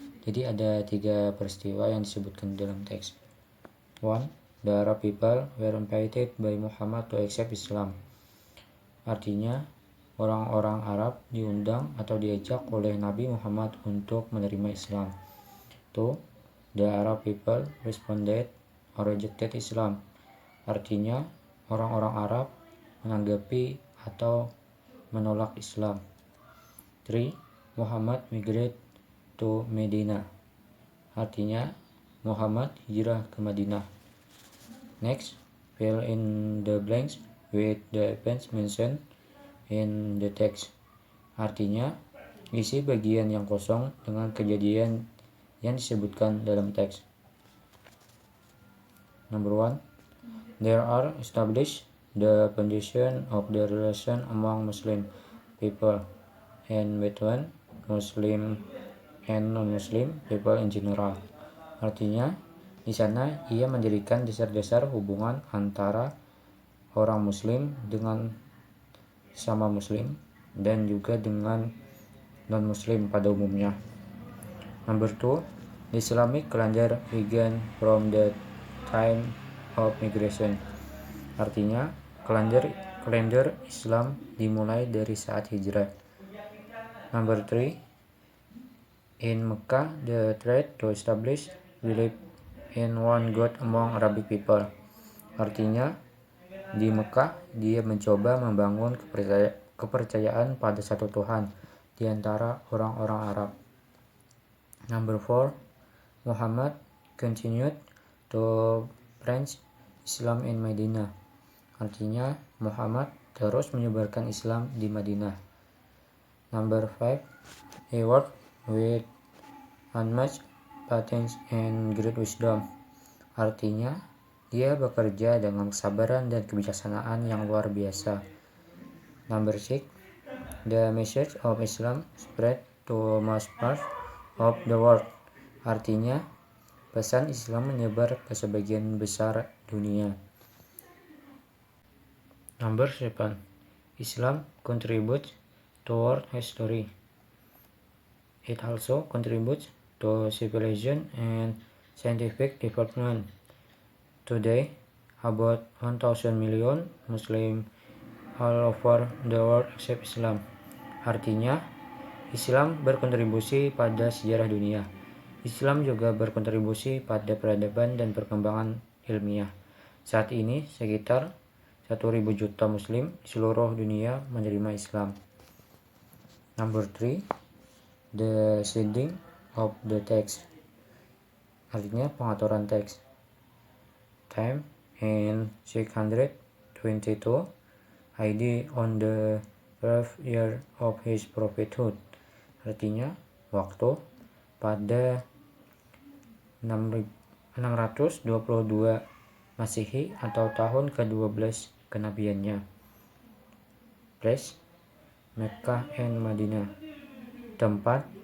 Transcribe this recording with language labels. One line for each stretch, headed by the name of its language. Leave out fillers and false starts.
Indonesian: Jadi ada 3 peristiwa yang disebutkan di dalam teks. 1.
English: The Arab people were invited by Muhammad to accept Islam.
Indonesian: Artinya, orang-orang Arab diundang atau diajak oleh Nabi Muhammad untuk menerima Islam. 2.
English: The Arab people responded or rejected Islam.
Indonesian: Artinya, orang-orang Arab menanggapi atau menolak Islam. 3.
English: Muhammad migrated to Medina.
Indonesian: Artinya, Muhammad hijrah ke Madinah.
English: Next, fill in the blanks with the events mentioned in the text.
Indonesian: Artinya, isi bagian yang kosong dengan kejadian yang disebutkan dalam teks.
English: Number 1. There are established the foundation of the relation among Muslim people and between Muslim and non-Muslim people in general.
Indonesian: Artinya, di sana ia mendirikan dasar-dasar hubungan antara orang Muslim dengan sama Muslim dan juga dengan non-Muslim pada umumnya.
English: Number 2. The Islamic calendar began from the time of migration.
Indonesian: Artinya, kalender Islam dimulai dari saat hijrah.
English: Number 3. In Mecca, the tried to establish belief in one God among Arabic people.
Indonesian: Artinya, di Mekah dia mencoba membangun kepercayaan pada satu Tuhan di antara orang-orang Arab.
English: Number 4. Muhammad continued to preach Islam in Madinah.
Indonesian: Artinya, Muhammad terus menyebarkan Islam di Madinah.
English: Number 5. He worked with unmatched patience and great wisdom.
Indonesian: Artinya, dia bekerja dengan kesabaran dan kebijaksanaan yang luar biasa.
English: Number 6. The message of Islam spread to most parts of the world.
Indonesian: Artinya, pesan Islam menyebar ke sebagian besar dunia.
English: Number 7. Islam contributes to world history. It also contributes to civilization and scientific development. Today, about 1,000 million Muslim all over the world accept Islam.
Indonesian: Artinya, Islam berkontribusi pada sejarah dunia. Islam juga berkontribusi pada peradaban dan perkembangan ilmiah. Saat ini, sekitar 1.000 juta Muslim di seluruh dunia menerima Islam.
English: Number 3. The shading of the text.
Indonesian: Artinya, pengaturan teks.
English: Time in 622 AD on the 12th year of his prophethood.
Indonesian: Artinya, waktu pada 622 Masehi atau tahun ke-12 kenabiannya.
English: Place, Mekkah and Madinah. Tempat,